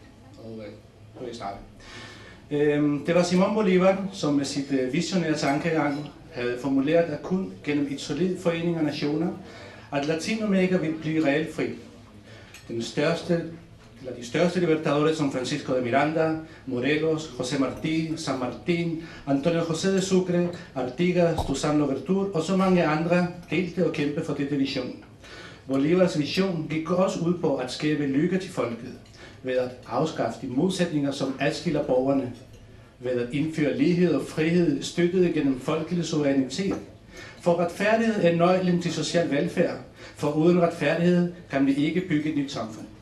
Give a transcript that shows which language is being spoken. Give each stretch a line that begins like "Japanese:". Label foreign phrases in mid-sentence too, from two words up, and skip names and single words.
Danish: Og på jeg starte. Det var Simón Bolívar, som med sit visionære tankegang havde formuleret, at kun gennem et solid forening af nationer, at Latinamerika ville blive reelt fri. De største libertadores som Francisco de Miranda, Morelos, José Martí, San Martín, Antonio José de Sucre, Artigas, Toussaint Louverture og så mange andre delte og kæmpe for dette vision. Bolívars vision gik også ud på at skabe lykke til folket, ved at afskaffe de modsætninger, som adskiller borgerne, ved at indføre lighed og frihed støttet gennem folkelig suverænitet. For retfærdighed er nøglen til social velfærd, for uden retfærdighed kan vi ikke bygge et nyt samfund.